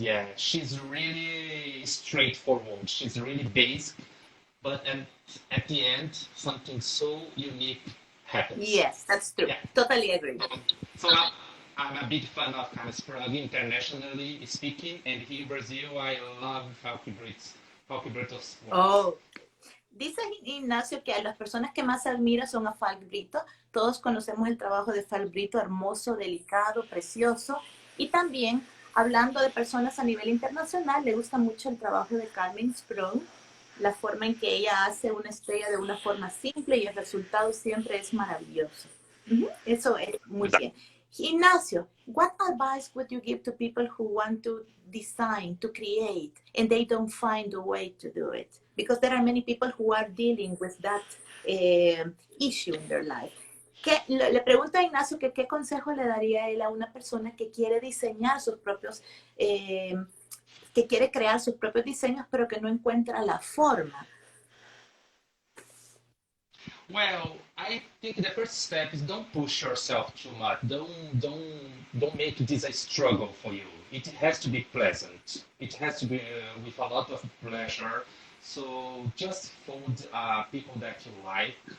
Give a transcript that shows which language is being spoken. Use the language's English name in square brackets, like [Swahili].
[English] Yeah, she's really straightforward. She's really basic, but at the end, something so unique happens. Yes, that's true. Yeah. Totally agree. So I'm a big fan of Carmen Sprung internationally speaking, and here in Brazil, I love Fábio Brito's work. Oh, [Spanish] Dice Ignacio que a las personas que más admira son a Falk Brito. Todos conocemos el trabajo de Falk Brito, hermoso, delicado, precioso. Y también, hablando de personas a nivel internacional, le gusta mucho el trabajo de Carmen Sprung, la forma en que ella hace una estrella de una forma simple y el resultado siempre es maravilloso. Eso es muy [English] Exactly. [Spanish] bien. [English] Ignacio, what advice would you give to people who want to design, to create, and they don't find a way to do it? Because there are many people who are dealing with that issue in their life. [Spanish] Le pregunto a Ignacio que qué consejo le daría él a una persona que quiere diseñar sus propios, que quiere crear sus propios diseños, pero que no encuentra la forma. [English] Well, I think the first step is don't push yourself too much. Don't make this a struggle for you. It has to be pleasant. It has to be with a lot of pleasure. So just find people that you like.